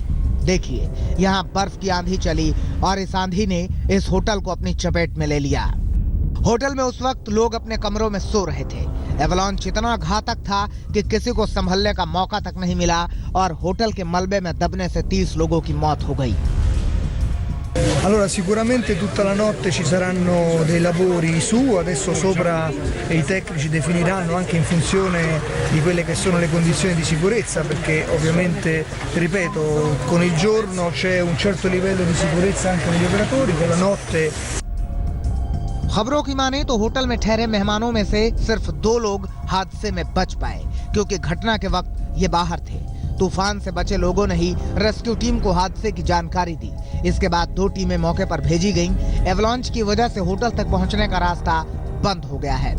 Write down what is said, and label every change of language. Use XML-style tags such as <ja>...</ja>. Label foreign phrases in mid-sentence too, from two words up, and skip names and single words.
<hi>देखिए, यहाँ बर्फ की आंधी चली और इस आंधी ने इस होटल को अपनी चपेट में ले लिया। होटल में उस वक्त लोग अपने कमरों में सो रहे थे। एवलांच इतना घातक था कि किसी को संभलने का मौका तक नहीं मिला और होटल के मलबे में दबने से 30 लोगों की मौत हो गई।</hi> <it>Allora, sicuramente tutta la notte ci saranno dei lavori su, adesso sopra i tecnici definiranno anche in funzione di quelle che sono le condizioni di sicurezza, perché ovviamente, ripeto, con il giorno c'è un certo livello di sicurezza anche negli operatori, con la notte।</it> <hi>खबरों की माने तो होटल में ठहरे मेहमानों में से सिर्फ 2 लोग हादसे में बच पाए, क्योंकि घटना के वक्त ये बाहर थे। तूफान से बचे लोगों ने ही</hi> <en>rescue team</en> <hi>को हादसे की जानकारी दी। इसके बाद 2 टीमें मौके पर भेजी गईं। एवलांच की वजह से होटल तक पहुंचने का रास्ता बंद हो गया है।</hi>